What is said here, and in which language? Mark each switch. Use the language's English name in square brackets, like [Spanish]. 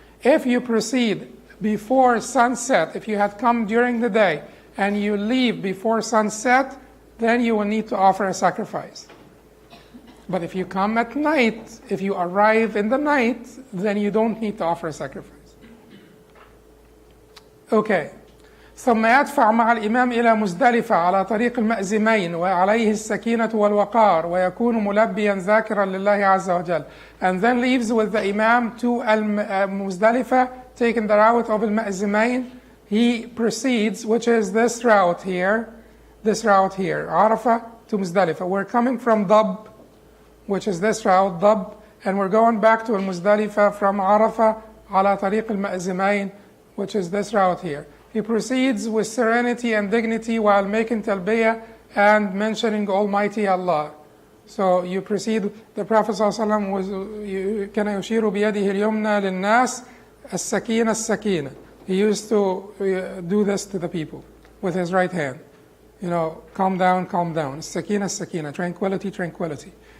[English] If you proceed before sunset, if you had come during the day and you leave before sunset, then you will need to offer a sacrifice. But if you come at night, if you arrive in the night, then you don't need to offer a sacrifice. Okay. [Arabic] ثم يدفع مع الإمام إلى مزدلفة على طريق المأزمين وعليه السكينة والوقار ويكون ملبيا ذاكرا لله عز وجل. [English] And then leaves with the Imam to al-Muzdalifah, taking the route of al-Ma'zimain. He proceeds, which is this route here, Arafah to Muzdalifah. We're coming from Dab, which is this route, Dab, and we're going back to al-Muzdalifah from Arafah [Arabic] على طريق المأزمين, [English] which is this route here. He proceeds with serenity and dignity while making talbiyah and mentioning Almighty Allah. So you proceed, the Prophet ﷺ was, [Arabic] كان يشير بيده اليمنى للناس السكينة السكينة. [English] He used to do this to the people with his right hand. Calm down, calm down. Sakina, sakina. Tranquility, tranquility.